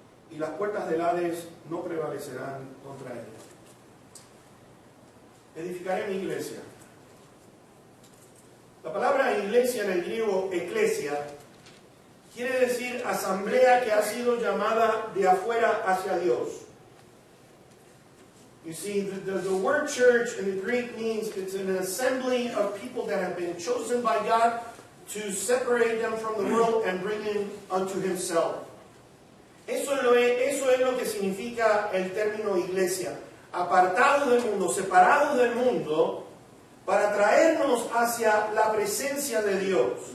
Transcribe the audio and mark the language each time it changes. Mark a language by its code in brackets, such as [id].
[es] Y las puertas del Hades no prevalecerán contra ella. Edificaré mi iglesia. La palabra iglesia en el griego, eclesia, quiere decir asamblea que ha sido llamada de afuera hacia Dios. [en] You see, the word church in the Greek means it's an assembly of people that have been chosen by God to separate them from the world and bring them unto Himself. [es] Eso es lo que significa el término iglesia. Apartados del mundo, separados del mundo, para traernos hacia la presencia de Dios.